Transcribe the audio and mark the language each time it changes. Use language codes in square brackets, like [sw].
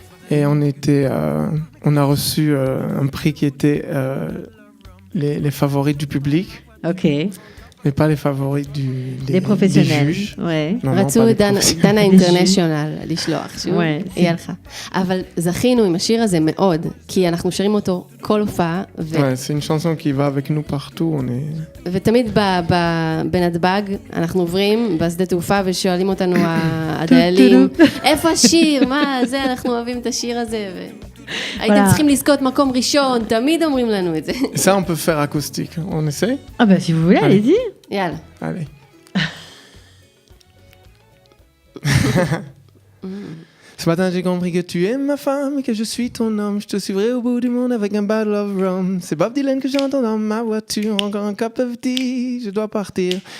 [fr] Et on a reçu un prix qui était les favoris du public. Ok. Mais pas les favoris des professionnels. des juges. Ouais. [he] רצו את דנה אינטרנשיונל לשלוח, היא הלכה. אבל זכינו עם השיר הזה מאוד, כי אנחנו שרים אותו כל הופעה. [fr] C'est une chanson qui va avec nous partout. [he] ותמיד בנתב"ג אנחנו עוברים בשדה תעופה ושואלים אותנו הדיילים, איפה השיר? מה זה? אנחנו אוהבים את השיר הזה. הייתם צריכים לזכות מקום ראשון, תמיד אומרים לנו את זה. [fr] Ça, on peut faire acoustique. On essaie? Ah bah si vous voulez, allez-y. [he] יאללה. [fr] Allez. Ce matin, j'ai compris que tu es ma femme et que je suis ton homme. Je te suivrai au bout du monde avec un [en] bottle of rum. [fr] C'est Bob Dylan que j'entends dans ma voiture. Encore un [en] cup of tea, [fr] je dois partir.